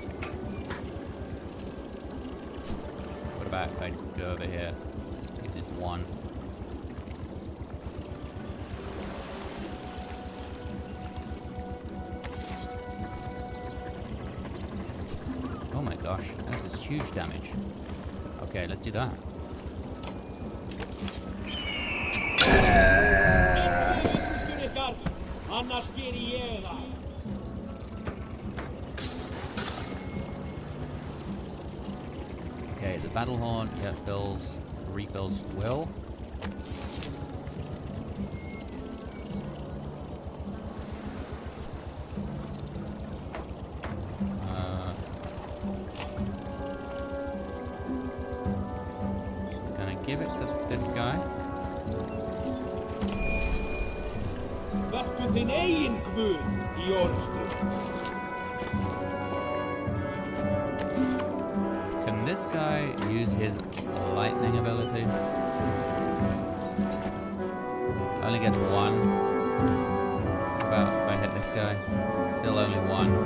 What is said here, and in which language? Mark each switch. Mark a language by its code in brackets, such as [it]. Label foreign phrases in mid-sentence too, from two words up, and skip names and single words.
[en] What about if I go over here? Uses 1. Oh my gosh, this is huge damage. Okay, let's do that. [is] Annars geri ég það. [en] Okay, is it Battle Horn? Yeah, refills will. Gonna give it to this guy. [is] Vertu þinn eigin guð í orðstöð. [en] Can this guy use his lightning ability? Only gets 1. About if I hit this guy, still only 1.